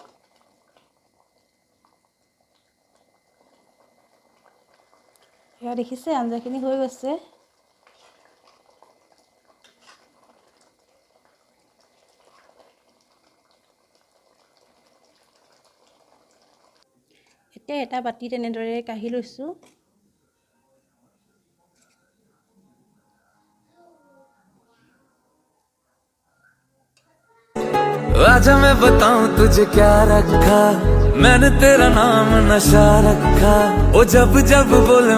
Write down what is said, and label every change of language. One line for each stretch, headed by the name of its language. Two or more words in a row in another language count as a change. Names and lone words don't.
Assamese: এয়া দেখিছে আঞ্জাখিনি হৈ গৈছে। এতিয়া এটা বাতিত এনেদৰে কাঢ়ি লৈছো।
Hindi: आजा मैं बताऊं तुझे क्या रखा मैंने तेरा नाम नशा रखा। ओ जब जब बोले